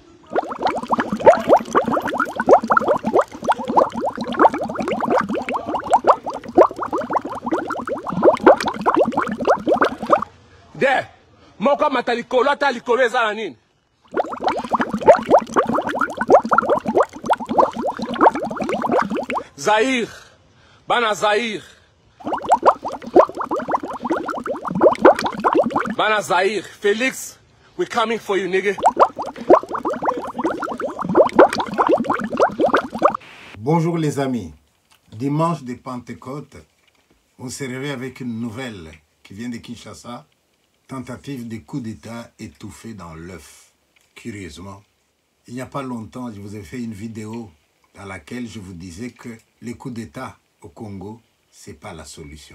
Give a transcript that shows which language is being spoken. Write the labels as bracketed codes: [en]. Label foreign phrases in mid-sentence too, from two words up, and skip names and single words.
[ln] De moko amata likolo ata likolo eza na nini? Zaïre, bana Zaïre. Bana Zaïre, Félix, [en] we're coming for you, nigga. [fr] Bonjour les amis. Dimanche de Pentecôte, on se réveille avec une nouvelle qui vient de Kinshasa. Tentative de coup d'État étouffée dans l'œuf. Curieusement, il n'y a pas longtemps, je vous ai fait une vidéo dans laquelle je vous disais que les coups d'État au Congo, ce n'est pas la solution.